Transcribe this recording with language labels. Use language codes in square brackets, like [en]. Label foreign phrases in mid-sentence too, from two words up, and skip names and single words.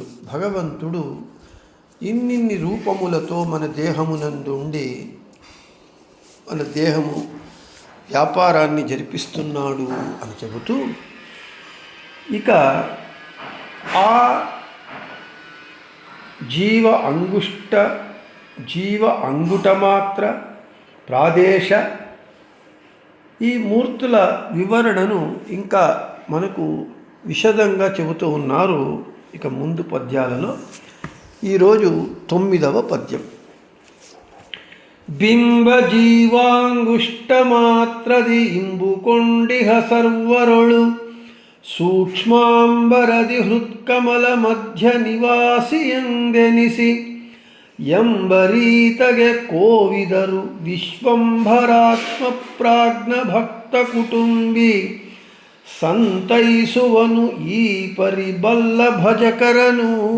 [te] భగవంతుడు ఇన్నిన్ని రూపములతో మన దేహమునందుండి మన దేహము వ్యాపారాన్ని జరిపిస్తున్నాడు అని చెబుతూ, ఇక ఆ జీవ అంగుటమాత్ర ప్రాదేశ ఈ మూర్తుల వివరణను ఇంకా మనకు విశదంగా చెబుతూ ఉన్నారు. ఇక ముందు పద్యాలలో ఈరోజు 9వ పద్యం. [kn] ಬಿಂಬ ಜೀವಾಂಗುಷ್ಟಮಾತ್ರದಿ ಇಂಬುಕೊಂಡಿಹ ಸರ್ವರೊಳು ಸೂಕ್ಷ್ಮಾಂಬರದಿ ಹೃತ್ಕಮಲ ಮಧ್ಯ ನಿವಾಸಿಯಂದೆನಿಸಿ ಎಂಬರೀತಗೆ ಕೋವಿದರು ವಿಶ್ವಂಭರಾತ್ಮ ಪ್ರಾಜ್ಞ ಭಕ್ತ ಕುಟುಂಬಿ ಸಂತೈಸುವನು ಈ ಪರಿಬಲ್ಲ ಭಜಕರನು.